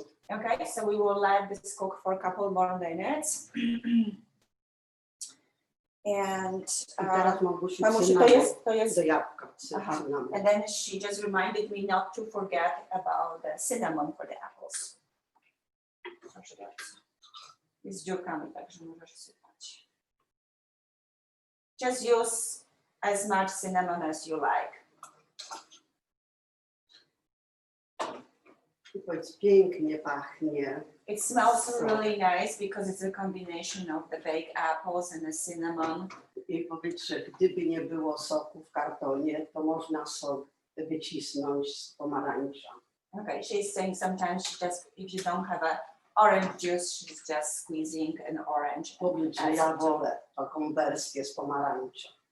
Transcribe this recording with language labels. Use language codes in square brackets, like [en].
[en] Okay, so we will let this cook for a couple more minutes. And [pl] I teraz Małgosiu Mamusiu, to jest do jabłka. Aha. Cynamon. [en] And then she just reminded me not to forget about the cinnamon for the apples. [pl] Proszę bardzo. Jest z dziurkami, także możesz sypać. [en] Just use as much cinnamon as you like. [pl] I powiedz, pięknie pachnie. [en] It smells really nice because it's a combination of the baked apples and the cinnamon. [pl] I powiedz, że gdyby nie było soku w kartonie, to można sok wycisnąć z pomarańcza. [en] Okay, she's saying sometimes if you don't have a orange juice, she's just squeezing an orange. [pl] Powiedz, że ja wolę taką wersję z pomarańcza.